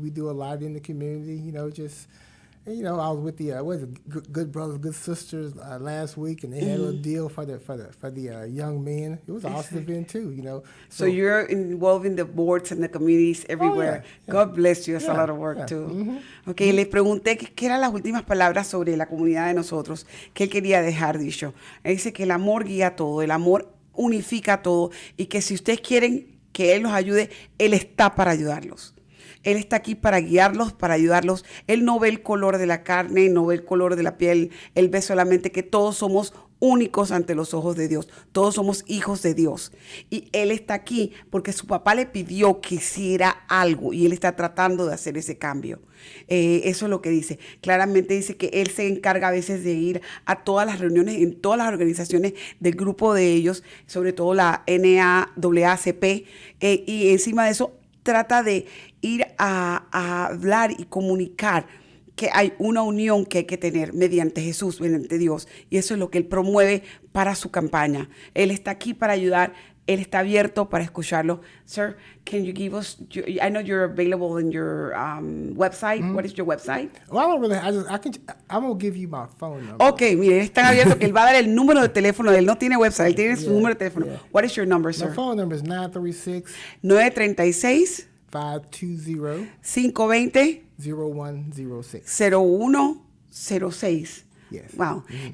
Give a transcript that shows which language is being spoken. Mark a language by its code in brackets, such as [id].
[en] We do a lot in the community, I was with the Good Brothers, Good Sisters last week, and they had a little deal for the young men. It was an awesome event too, So you're involved in the boards and the communities everywhere. Yeah. God bless you. It's a lot of work too. Mm-hmm. [es] Okay, les pregunté qué eran las últimas palabras sobre la comunidad de nosotros que él quería dejar dicho. Él dice que el amor guía todo, el amor unifica todo y que si ustedes quieren que él los ayude, él está para ayudarlos. Él está aquí para guiarlos, para ayudarlos. Él no ve el color de la carne, no ve el color de la piel. Él ve solamente que todos somos únicos ante los ojos de Dios. Todos somos hijos de Dios. Y Él está aquí porque su papá le pidió que hiciera algo y Él está tratando de hacer ese cambio. Eso es lo que dice. Claramente dice que Él se encarga a veces de ir a todas las reuniones, en todas las organizaciones del grupo de ellos, sobre todo la NAACP, y encima de eso trata de ir a hablar y comunicar que hay una unión que hay que tener mediante Jesús, mediante Dios. Y eso es lo que él promueve para su campaña. Él está aquí para ayudar. Él está abierto para escucharlo. [en] Sir, can you give us, I know you're available in your website. Mm-hmm. What is your website? Well, I don't really, I'm going to give you my phone number. [es] Okay, mire, él es tan abierto que él va a dar el número de teléfono. Él no tiene website, él tiene su número de teléfono. [en] Yeah. What is your number, sir? My phone number is 936 520 520 0106. 0106. Yes. Wow. Mm-hmm.